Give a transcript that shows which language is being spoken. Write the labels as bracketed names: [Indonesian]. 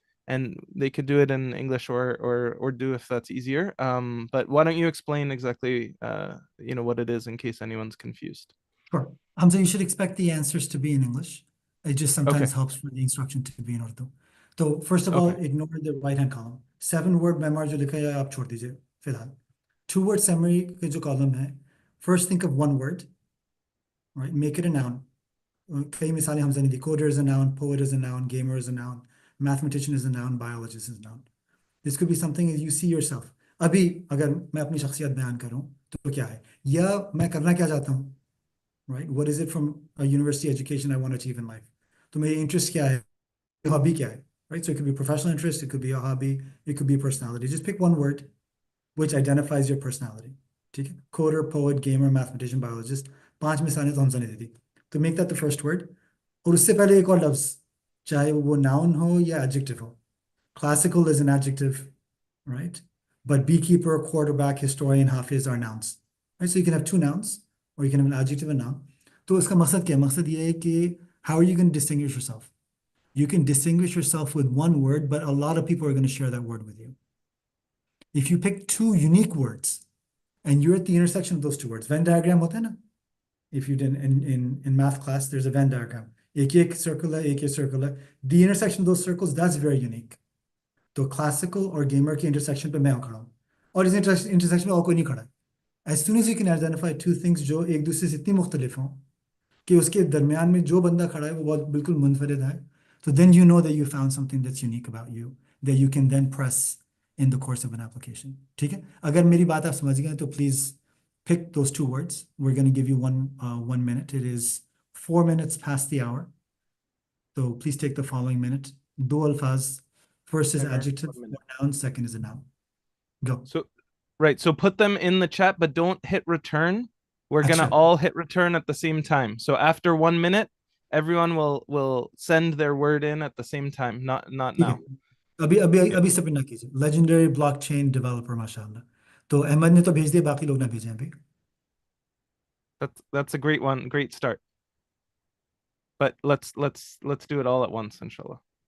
[English] And they could do it in English or Urdu if that's easier. But why don't you explain exactly what it is in case anyone's confused? Sure. Hamza, you should expect the answers to be in English. It just sometimes helps for the instruction to be in Urdu. So first of all, ignore the right-hand column. [Hindi] 7-word memoir जो लिखा है आप छोड़ दीजिए फिलहाल. [English] 2-word summary [Hindi] के जो column है. [English] First, think of 1 word, right? Make it a noun. [Hindi] कई मिसालें हमजा ने दी. [English] Coder is a noun, poet is a noun, gamer is a noun, mathematician is a noun, biologist is a noun. This could be something you see yourself. [Hindi] अभी अगर मैं अपनी शख्सियत बयान करूं तो क्या है? या मैं करना क्या चाहता हूं? [English] Right? What is it from a university education I want to achieve in life? [Hindi] तो मेरी interest क्या है? Hobby क्या है? [English] Right? So it could be a professional interest, it could be a hobby, it could be a personality. Just pick 1 word which identifies your personality. [Hindi] ठीक है? [English] Coder, poet, gamer, mathematician, biologist. [Hindi] 5 मिसालें तो हमजा ने दी थी. [English] तो make that the first word. [Hindi] और उससे पहले एक और लफ्ज, चाहे वो noun हो या adjective हो. [English] Classical is an adjective, right? But beekeeper, quarterback, historian, hafiz are nouns. Right? So you can have 2 nouns, or you can have an adjective and noun. [Hindi] तो इसका मकसद क्या है? मकसद ये है कि [English] how are you going to distinguish yourself? You can distinguish yourself with 1 word, but a lot of people are going to share that word with you. If you pick 2 unique words, and you're at the intersection of those 2 words, Venn diagram [Hindi] होता है ना? [English] If you did in math class, there's a Venn diagram. [Hindi] एक circle है, एक circle है. [English] The intersection of those circles, that's very unique. [Hindi] तो classical और gamer के intersection पे मैं खड़ा हूँ. और इस intersection में और कोई नहीं खड़ा है. [English] As soon as you can identify 2 things [Hindi] जो एक दूसरे से इतनी मुख्तलिफ हों कि उसके दरमियान में जो बंदा खड़ा है वो बहुत बिल्कुल मुनफरिद है, [English] so then you know that you found something that's unique about you that you can then press in the course of an application. [Hindi] ठीक है? अगर मेरी बात आप समझ गए तो [English] please pick those 2 words. We're going to give you 1 minute. It is 4 minutes past the hour. So please take the following minute. [Hindi] 2 अल्फाज [English] First is Timer, adjective 1 minute. or noun, second is a noun. Go. So, right. So put them in the chat, but don't hit return. We're gonna [Hindi] Acha. [English] all hit return at the same time. So after 1 minute, everyone will send their word in at the same time, not [Hindi] ठीक [English] now. [Hindi] है अभी submit ना कीजिए [English] legendary blockchain developer [Hindi] माशाल्लाह तो अहमद ने तो भेज दिया बाकी लोग ना भेजें अभी [English] That's a great one, great start. But let's do it all at once, inshallah.